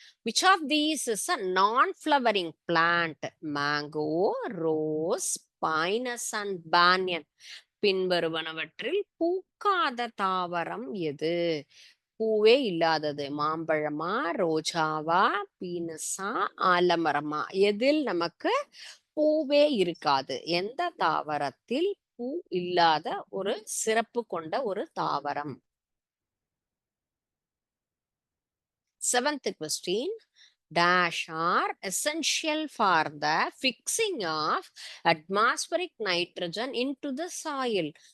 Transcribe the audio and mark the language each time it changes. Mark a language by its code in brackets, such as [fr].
[en] Which of these is a non-flowering plant? Mango, rose, pinus and banyan. [ta] பின்வருவனவற்றில் பூக்காத தாவரம் எது? பூவே இல்லாதது. மாம்பழமா, ரோஜாவா, பீனஸா, ஆலமரமா? எதில் நமக்கு பூவே இருக்காது? எந்த தாவரத்தில் பூ இல்லாத ஒரு சிறப்பு கொண்ட ஒரு தாவரம்? [en] Seventh question. Dash are essential for the fixing of atmospheric nitrogen into the soil.